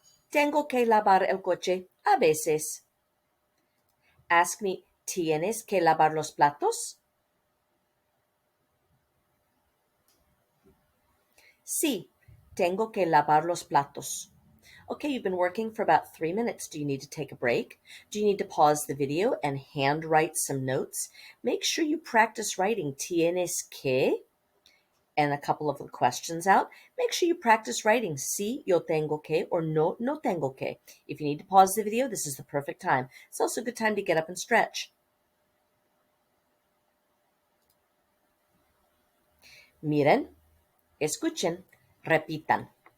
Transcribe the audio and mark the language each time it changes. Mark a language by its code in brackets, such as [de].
[es] Tengo que lavar el coche a veces. [en] Ask me, [es] ¿tienes que lavar los platos? Sí, tengo que lavar los platos. [en] Okay, you've been working for about 3 minutes. Do you need to take a break? Do you need to pause the video and handwrite some notes? Make sure you practice writing [es] tienes que [en] and a couple of the questions out. Make sure you practice writing [es] sí, yo tengo que, [en] or [es] no, no tengo que. [en] If you need to pause the video, this is the perfect time. It's also a good time to get up and stretch. [es] Miren, escuchen, repitan.